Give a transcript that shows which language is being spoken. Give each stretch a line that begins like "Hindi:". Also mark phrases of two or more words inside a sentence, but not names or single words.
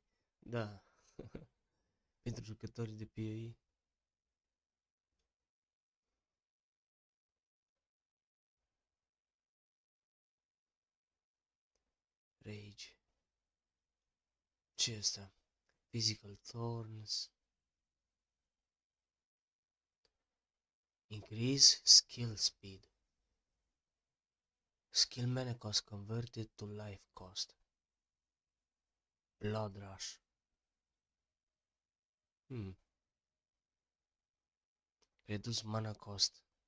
Romanian: Da. Pentru jucătorii de PoE. Rage. Ce e asta?
English: Physical Thorns. Increase skill speed. Skill mana cost converted to life cost. Blood Rush. Reduce mana cost.